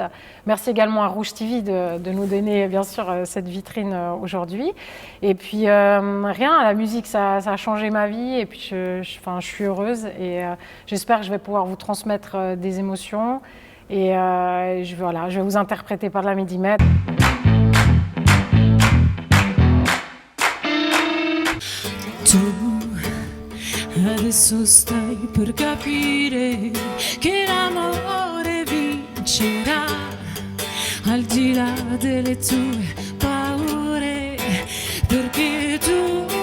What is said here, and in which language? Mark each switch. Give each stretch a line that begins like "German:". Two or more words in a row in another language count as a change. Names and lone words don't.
French: Merci également à Rouge TV de nous donner bien sûr cette vitrine aujourd'hui. Et puis rien, la musique ça a changé ma vie et puis je suis heureuse et j'espère que je vais pouvoir vous transmettre des émotions et je vais vous interpréter par la Midimètre.
Italian: Adesso stai per capire che l'amore vincerà al di là delle tue paure, perché tu